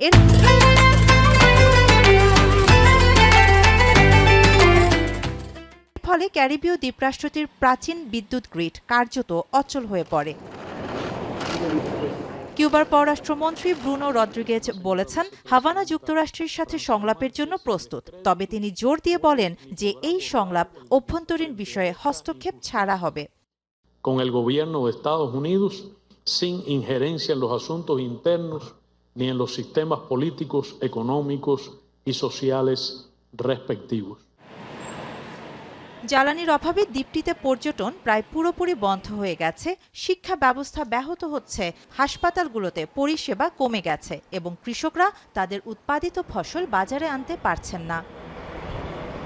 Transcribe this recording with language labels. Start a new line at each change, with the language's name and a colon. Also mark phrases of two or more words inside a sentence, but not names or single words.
Bangla: ফলে ক্যারিবীয় দ্বীপরাষ্ট্রটির প্রাচীন বিদ্যুৎ গ্রিড কার্যত অচল হয়ে পড়ে। কিউবার পররাষ্ট্রমন্ত্রী ব্রুনো রদ্রিগেজ বলেছেন, হাভানা যুক্তরাষ্ট্রের সাথে সংলাপের জন্য প্রস্তুত। তবে তিনি জোর দিয়ে বলেন যে এই সংলাপ অভ্যন্তরীণ বিষয়ে হস্তক্ষেপ ছাড়া হবে।
Spanish: Con el gobierno de Estados Unidos sin injerencia en los asuntos internos ni en los sistemas políticos, económicos y sociales respectivos.
Bangla: জ্বালানির অভাবে দ্বীপটিতে পর্যটন প্রায় পুরোপুরি বন্ধ হয়ে গেছে, শিক্ষা ব্যবস্থা ব্যাহত হচ্ছে, হাসপাতালগুলোতে পরিষেবা কমে গেছে এবং কৃষকরা তাদের উৎপাদিত ফসল বাজারে আনতে পারছেন না।